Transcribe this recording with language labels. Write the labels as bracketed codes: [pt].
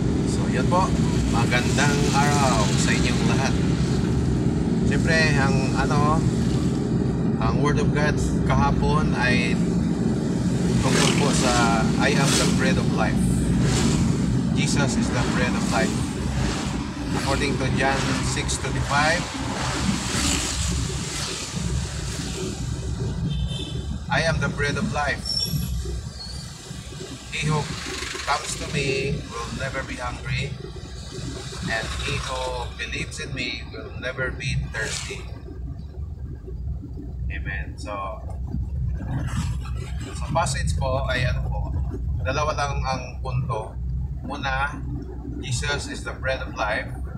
[tl] So yun po, magandang araw sa inyong lahat. [en] Siyempre ang Word of God kahapon ay tungkol po sa I am the bread of life. Jesus is the bread of life. According to John 6:25, I am the bread of life. He who comes to me will never be hungry, and he who believes in me will never be thirsty. Amen. [tl] So sa passage po ay dalawa lang ang punto. [en] Una, Jesus is the bread of life.